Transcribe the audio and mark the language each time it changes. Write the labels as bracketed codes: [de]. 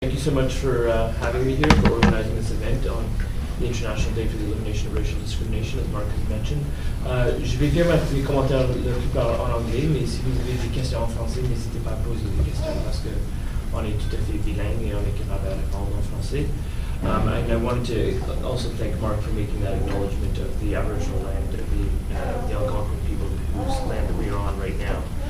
[en] so much for having me here, for organizing this event on the International Day for the Elimination of Racial Discrimination, as Mark has mentioned. [fr] Je vais faire mes commentaires la plupart en anglais, mais si vous avez des questions en français, n'hésitez pas à poser des questions parce qu'on est tout à fait bilingue et on est capable de répondre en français. [en] And I wanted to also thank Mark for making that acknowledgement of the Aboriginal land of the Algonquin people whose land that we are on right now.